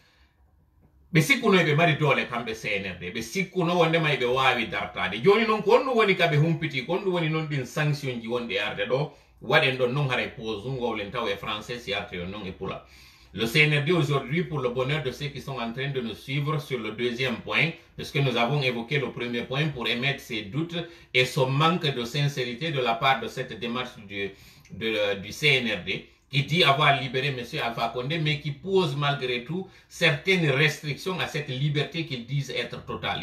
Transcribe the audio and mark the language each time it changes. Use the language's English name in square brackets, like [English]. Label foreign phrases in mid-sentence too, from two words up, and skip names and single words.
[Fula] ɓe sikkuno ɓe mari doole kamɓe CNRD ɓe sikkuno wondema ɓe wawi dartade joni noon ko honɗum woni kaɓe humpiti ko honɗum woni noon ɗin sanction ji wonɗi arde ɗo waɗen ɗon noon haray pause wowlen taw [French] e français [Fula] si arte yon noon e pula. [French] Le CNRD aujourd'hui, pour le bonheur de ceux qui sont en train de nous suivre sur le deuxième point, puisque nous avons évoqué le premier point pour émettre ces doutes et ce manque de sincérité de la part de cette démarche du CNRD, qui dit avoir libéré M. Alpha Condé, mais qui pose malgré tout certaines restrictions à cette liberté qu'ils disent être totale.